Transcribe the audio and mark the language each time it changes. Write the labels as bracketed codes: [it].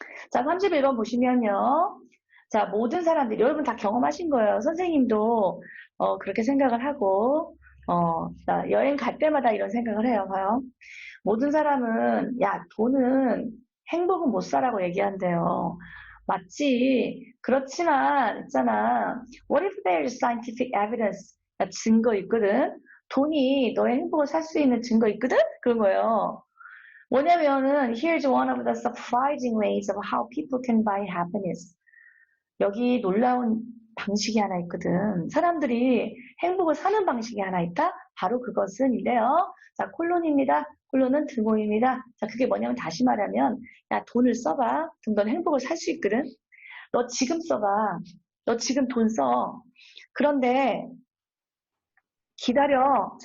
[ko] 자, 31번 보시면요. 자, 모든 사람들이, 여러분 다 경험하신 거예요. 선생님도 그렇게 생각을 하고, 자, 여행 갈 때마다 이런 생각을 해요. 봐요. 모든 사람은, 야, 돈은 행복은 못 사라고 얘기한대요. 맞지. 그렇지만, 있잖아. [en] What if there is scientific evidence? [ko] 증거 있거든? 돈이 너의 행복을 살 수 있는 증거 있거든? 그런 거예요. 뭐냐면은, [en] here's one of the surprising ways of how people can buy happiness. [ko] 여기 놀라운 방식이 하나 있거든. 사람들이 행복을 사는 방식이 하나 있다? 바로 그것은 이래요. 자, 콜론입니다. 콜론은 등호입니다. 자, 그게 뭐냐면 다시 말하면, 야, 돈을 써봐. 그럼 넌 행복을 살 수 있거든. 너 지금 써봐. 너 지금 돈 써. 그런데 기다려.